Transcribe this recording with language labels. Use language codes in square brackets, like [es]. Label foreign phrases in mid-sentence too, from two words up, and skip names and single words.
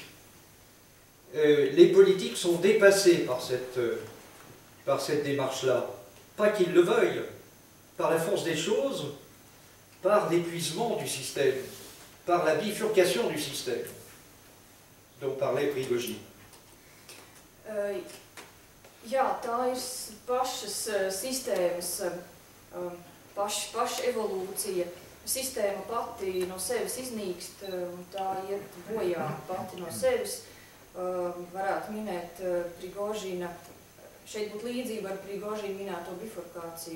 [fr] Les politiques sont dépassés par cette démarche-là. Pas qu'ils le veuillent, par la force des choses, par l'épuisement du système, par la bifurcation du système dont parlait Prigogine. [lv] Jā, tā ir pašas sistēmas, paša evolūcija. Sistēma pati no sevis iznīkst, un tā iet bojā pati no sevis. Varētu minēt Prigožina, šeit būtu līdzība ar Prigožina minēto bifurkāciju.